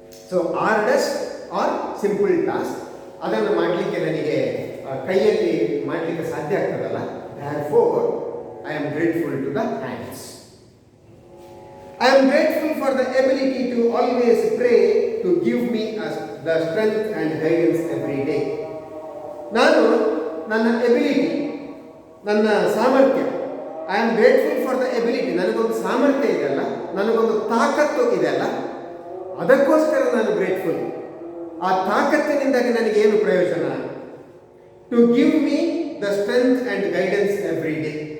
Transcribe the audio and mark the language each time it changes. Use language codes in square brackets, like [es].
[en] so orders are simple task, [kn] ಅದನ್ನು ಮಾಡಲಿಕ್ಕೆ ನನಗೆ ಕೈಯಲ್ಲಿ ಮಾಡಲಿಕ್ಕೆ ಸಾಧ್ಯ ಆಗ್ತದಲ್ಲ. [en] Therefore, I am grateful to the hands. I am grateful for the ability to always pray to give me the strength and guidance every day. [kn] ನಾನು ನನ್ನ ability, ನನ್ನ ಸಾಮರ್ಥ್ಯ, [en] I am grateful for the ability, [kn] ನನಗೊಂದು ಸಾಮರ್ಥ್ಯ ಇದೆಯಲ್ಲ, ನನಗೊಂದು ತಾಕತ್ತು ಇದೆಯಲ್ಲ, ಅದಕ್ಕೋಸ್ಕರ ನಾನು ಗ್ರೇಟ್ಫುಲ್. ಆ ತಾಕತ್ತಿನಿಂದಾಗಿ ನನಗೇನು ಪ್ರಯೋಜನ? [en] To give me the strength and guidance every day.